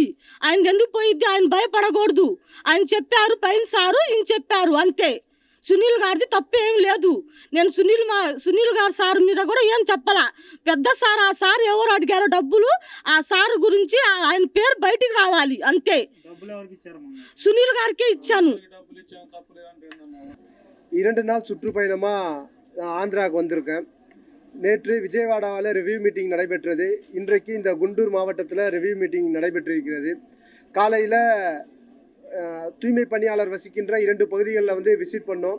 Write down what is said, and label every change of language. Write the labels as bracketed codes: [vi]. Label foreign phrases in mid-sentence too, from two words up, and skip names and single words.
[te] ఆయన ఎందుకు పోయిద్ది? ఆయన భయపడకూడదు. ఆయన చెప్పారు, పైన సారు ఇంక చెప్పారు, అంతే. సునీల్ గారిది తప్పేం లేదు. నేను సునీల్ గారు సార్ మీద కూడా ఏం చెప్పాలా. పెద్ద సార్, ఆ సార్ ఎవరు అడిగారో డబ్బులు, ఆ సార్ గురించి ఆయన పేరు బయటికి రావాలి, అంతే. సునీల్ గారికే இச்சானு. [ta] 2 நாள் சுற்றுப்பயணமாக நான் ஆந்திராவுக்கு வந்திருக்கேன். நேற்று விஜயவாடாவில் [en] review meeting [ta] நடைபெற்றது. இன்றைக்கு இந்த குண்டூர் மாவட்டத்தில் [en] review meeting [ta] நடைபெற்றிருக்கிறது. காலையில் தூய்மை பணியாளர் வசிக்கின்ற 2 பகுதிகளில் வந்து விசிட் பண்ணோம்.